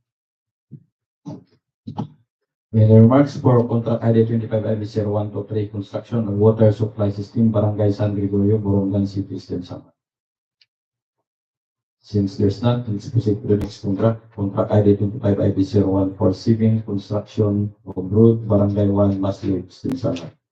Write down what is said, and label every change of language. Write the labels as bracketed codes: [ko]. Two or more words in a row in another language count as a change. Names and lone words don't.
[en] May the remarks for contract ID 25IB0123 construction of water supply system, Barangay San Gregorio, Borongan City, Eastern Samar. Since there's none, let's proceed to the next contract. Contract ID 25IB0147 construction of road, Barangay 1, Masliw, Eastern Samar.